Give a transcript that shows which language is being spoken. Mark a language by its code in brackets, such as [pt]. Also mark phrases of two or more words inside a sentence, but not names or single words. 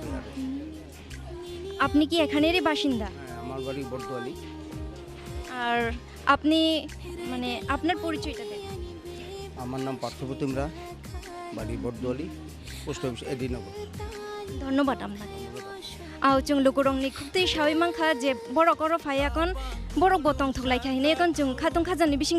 [bn] আপনি কি এখানেরই বাসিন্দা? হ্যাঁ, আমার বাড়ি বর্দোয়ালি। আর আপনি মানে আপনার পরিচয়টা দেন। আমার নাম পার্থপ্রতিম রায়, বাড়ি বর্দোয়ালি, পোস্ট অফিস এডিনগর। ধন্যবাদ আপনাকে। [trp] जों लोगोरंनि खुबतै सावै मांखा जे borok oro phaiakon borok bo tong thuklai khaine kon जों khatong khajani bising